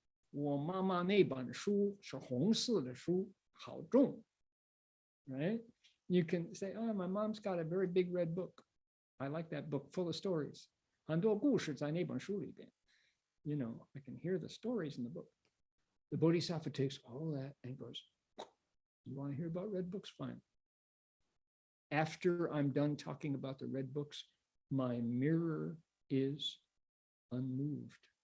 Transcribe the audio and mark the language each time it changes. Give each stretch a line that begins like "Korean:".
Chinese: 我妈妈那本书是红色的书，好重,
English: right? You can say, oh, my mom's got a very big red book. I like that book, full of stories.
Chinese: 很多故事在那本书里边.
English: You know, I can hear the stories in the book. The Bodhisattva takes all that and goes, you want to hear about red books? Fine. After I'm done talking about the red books, my mirror is unmoved.